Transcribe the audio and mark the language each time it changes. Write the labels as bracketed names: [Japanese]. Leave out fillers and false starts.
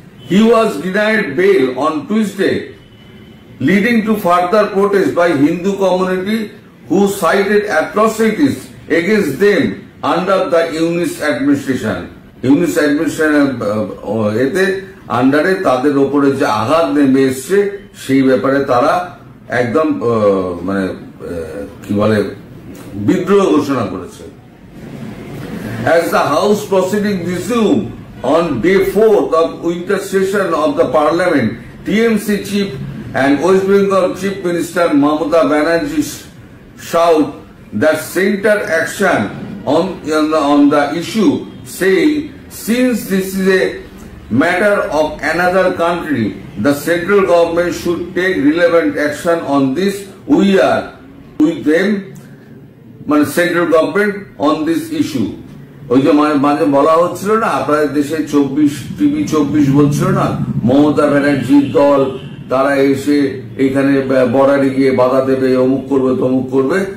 [English] He was denied bail on Tuesday, leading to further protest by Hindu community who cited atrocities against them under the Yunus administration. [Bangla] Yunus administration এতে আন্ডারে তাদের ওপরে যে আঘাত নেমে এসছে সেই ব্যাপারে তারা একদম মানে কি বলে বিদ্রোহ ঘোষণা করেছে। [English] As the House proceedings resume on day 4th of winter session of the Parliament, TMC Chief and West Bengal Chief Minister Mamata Banerjee shout that center action on the issue, saying since this is a matter of another country, the central government should take relevant action on this. We are with them, central government on this issue. [Bangla] ওই যে মাঝে বলা হচ্ছিল না আপনাদের দেশে TV 24 বলছিল না মমতা ব্যানার্জির দল তারা এসে এখানে বর্ডারে গিয়ে বাধা দেবে, অমুক করবে তমুক করবে।